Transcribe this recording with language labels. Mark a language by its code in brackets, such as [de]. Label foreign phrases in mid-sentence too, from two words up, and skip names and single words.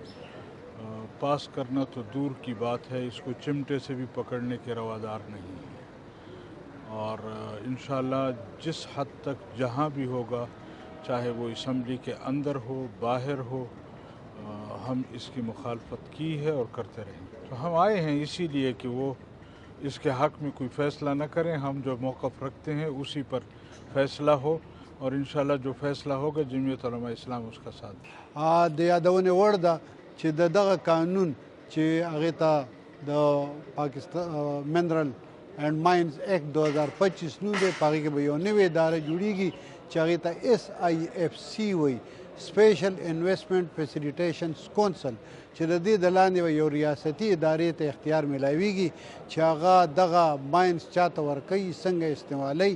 [ur] پاس کرنا تو دور کی بات ہے، اس کو چمٹے سے بھی پکڑنے کے روادار نہیں ہیں اور انشاءاللہ جس حد تک جہاں بھی ہوگا چاہے وہ اسمبلی کے اندر ہو باہر ہو ہم اس کی مخالفت کی ہے اور کرتے رہیں گے. تو ہم آئے ہیں اسی لیے کہ وہ اس کے حق میں کوئی فیصلہ نہ کریں، ہم جو موقف رکھتے ہیں اسی پر فیصلہ ہو اور انشاءاللہ جو فیصلہ ہوگا جمعیت علماء اسلام اس کا ساتھ [ps] د یادونې وړ ده چې دغه قانون چې هغې ته د پاکستان [en] mineral and mines act [ps] 2025 نوم دی، په هغې کې به یو نوې اداره جوړیږي چې هغې ته SIFC وایي، [en] special investment facilitation council, [ps] چې د دې د لاندې به یو ریاستي ادارې ته اختیار میلاویږي چې هغه دغه ماینز چاته ورکوي څنګه استعمالوي.